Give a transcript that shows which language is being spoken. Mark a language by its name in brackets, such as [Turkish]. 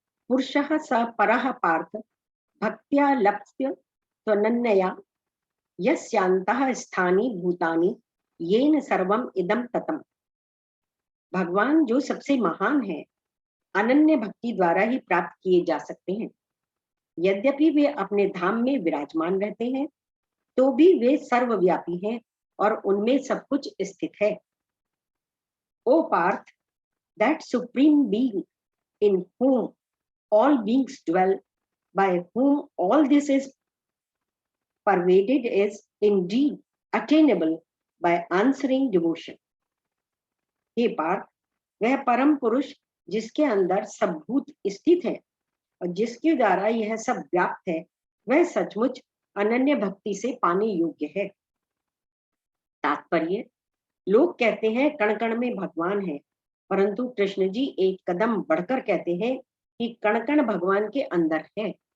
[Sanskrit] पुरुषः स परः पार्थ भक्त्या लप्स्य त्वनन्यया यस्यान्तः स्थानि भूतानि येन सर्वम इदम ततम। [Hindi] भगवान जो सबसे महान है अनन्य भक्ति द्वारा ही प्राप्त किए जा सकते हैं। यद्यपि वे अपने धाम में विराजमान रहते हैं तो भी वे सर्वव्यापी हैं और उनमें सब कुछ स्थित है। [English] O Partha, that supreme being in whom all beings dwell, by whom all this is pervaded, is indeed attainable by answering devotion. [Hindi] हे पार्थ, वह परम पुरुष जिसके अंदर सब भूत स्थित है और जिसके द्वारा यह सब व्याप्त है, वह सचमुच अनन्य भक्ति से पाने योग्य है। तात्पर्य, लोग कहते हैं कण कण में भगवान है, परंतु कृष्ण जी एक कदम बढ़कर कहते हैं कि कण कण भगवान के अंदर है।